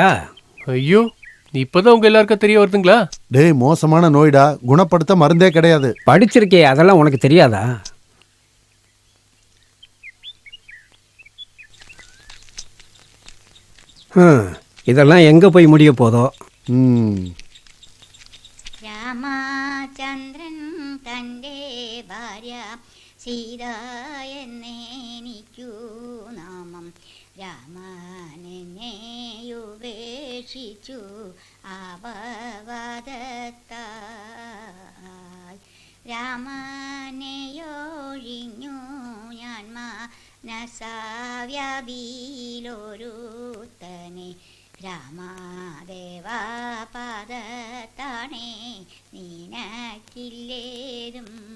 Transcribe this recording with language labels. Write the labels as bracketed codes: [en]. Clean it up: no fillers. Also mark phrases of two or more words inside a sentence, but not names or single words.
[ta] ஐயோ, இப்பதான் உங்க எல்லாருக்கும் தெரிய வருதுங்களா? டேய், மோசமான நோய்டா, குணப்படுத்த மருந்தே கிடையாது. படிச்சிருக்கே, அதெல்லாம் உனக்கு தெரியாதா? இதெல்லாம் எங்க போய் முடிய போதோ. [ml] രാമചന്ദ്രൻ തൻ്റെ ഭാര്യ സീത എന്നെനിക്കു നാമം രാമനെന്നെയുപേക്ഷിച്ചു ആപവദത്താൽ രാമനെയൊഴിഞ്ഞു ഞാൻ മനസാവ്യാപിയിലൊരുത്തനെ രാമാദേവാ പാദത്താണേ നിനക്കില്ലേതും